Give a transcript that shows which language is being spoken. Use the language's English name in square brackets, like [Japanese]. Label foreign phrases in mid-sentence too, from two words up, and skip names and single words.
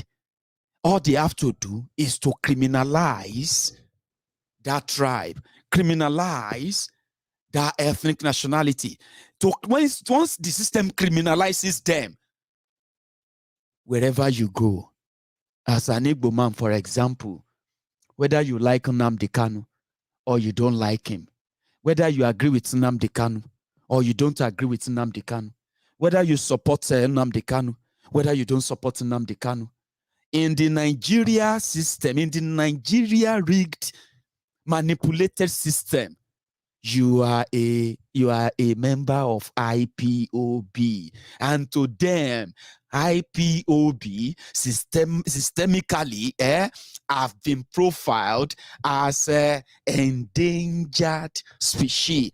[English] All they have to do is to criminalize that tribe, criminalize that ethnic nationality. Once the system criminalizes them, wherever you go, as an Igbo man, for example, whether you like Nnamdi Kanu or you don't like him, whether you agree with Nnamdi Kanu or you don't agree with Nnamdi Kanu, whether you support Nnamdi Kanu, whether you don't support Nnamdi Kanu, in the Nigeria system, in the Nigeria rigged, manipulated system, you are a member of IPOB, and to them, IPOB systemically have been profiled as a endangered species.